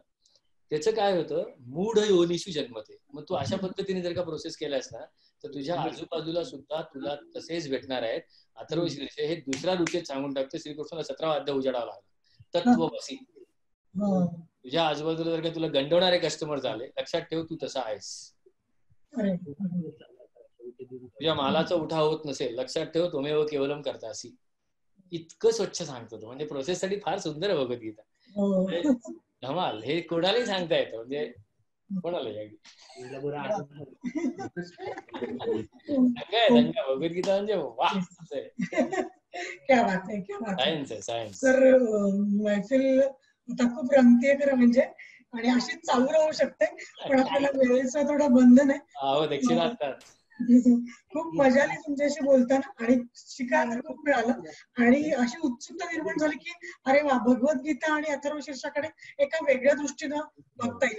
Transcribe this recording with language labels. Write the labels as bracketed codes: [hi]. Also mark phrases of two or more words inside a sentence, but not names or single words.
[mr] त्याचं काय होतं, [sa] मूढ योनिषु जन्मते. [mr] मग तू अशा पद्धतीने जर का प्रोसेस केलास ना तर तुझ्या आजूबाजूला सुद्धा तुला तसेच भेटणार आहेत. अथर्वशीर्ष हे दुसऱ्या रुचेत सांगून टाकतं. श्रीकृष्णाला 17वा अध्याय उजाडावा लागला. तत्वमसी. तुझ्या आजूबाजूला जर का तुला गंडवणारे कस्टमर झाले, लक्षात ठेव तू तसा आहेस. तुझ्या मालाचा उठाव होत नसेल, लक्षात ठेव [sa] त्वमेव केवलम कर्तासी. [mr] इतकं स्वच्छ सांगतो तो. म्हणजे प्रोसेस साठी फार सुंदर आहे भगवद्गीता. धमाल. हे कोणालाही सांगता येतं, म्हणजे कोणाला दंगा भगवद्गीता म्हणजे वा. [hi] क्या बात आहे, क्या बात [mr] सायन्स आहे, सायन्स. तर मैफिल आता खूप रंगते खरं म्हणजे, आणि अशीच चालू राहू शकते, पण आपल्याला वेळेचा थोडा बंधन आहे. हो, दक्षिणा. खूप मजा आली तुमच्याशी बोलताना, आणि शिकायला खूप मिळालं, आणि अशी उत्सुकता निर्माण झाली की अरे वा, भगवद्गीता आणि अथर्वशीर्षाकडे एका वेगळ्या दृष्टीनं बघता येईल.